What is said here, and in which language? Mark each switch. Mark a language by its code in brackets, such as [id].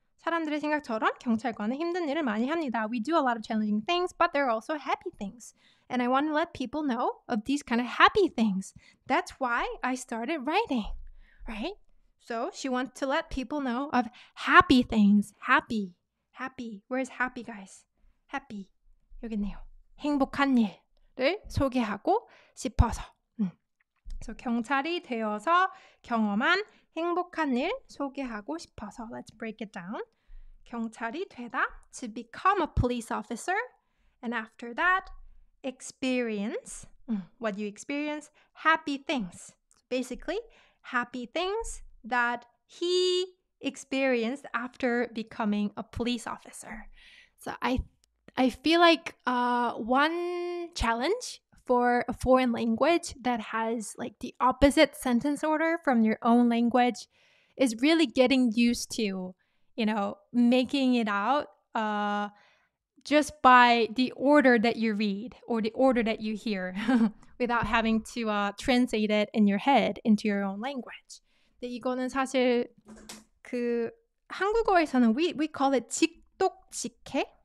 [ko] 사람들의 생각처럼 경찰관은 힘든 일을 많이 합니다. [en] We do a lot of challenging things, but there are also happy things. And I want to let people know of these kind of happy things. That's why I started writing, right? So she wants to let people know of happy things. Happy. Where's happy, guys? Happy. [ko] 여기 있네요. 행복한 일을 소개하고 싶어서. So 경찰이 되어서 경험한 행복한 일 소개하고 싶어서. [en] Let's break it down. [ko] 경찰이 되다, [en] to become a police officer. And after that, experience, what you experience, happy things. Basically, happy things that he experienced after becoming a police officer. So I feel like one challenge for a foreign language that has like the opposite sentence order from your own language is really getting used to, making it out just by the order that you read or the order that you hear without having to translate it in your head into your own language. [ko] 근데 이거는 사실 그 한국어에서는 [en] we call it [ko] 직독직해.